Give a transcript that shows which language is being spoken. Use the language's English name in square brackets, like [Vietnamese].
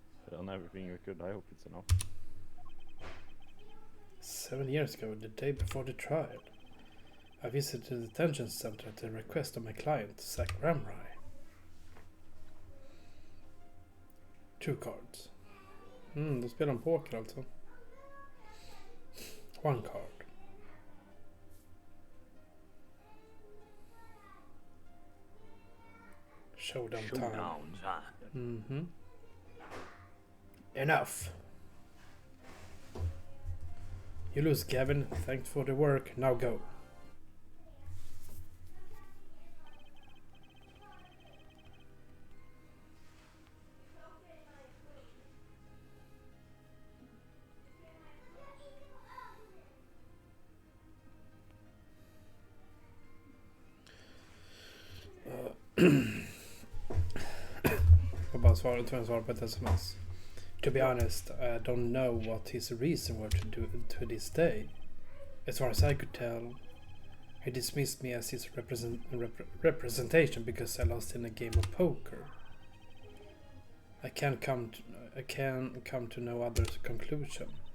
[English] We've done everything we could. I hope it's enough. 7 years ago, the day before the trial, I visited the detention center at the request of my client, Zach Ramray. 2 cards. [Swedish] Då spelar de poker alltså. [English] 1 card. Showdown time. Showdown time. Enough. You lose, Gavin. Thanks for the work. Now go. [Swedish] Jag bara svara på ett sms. [English] To be honest, I don't know what his reason were to this day. As far as I could tell, he dismissed me as his representation because I lost in a game of poker. I can come to no other conclusion.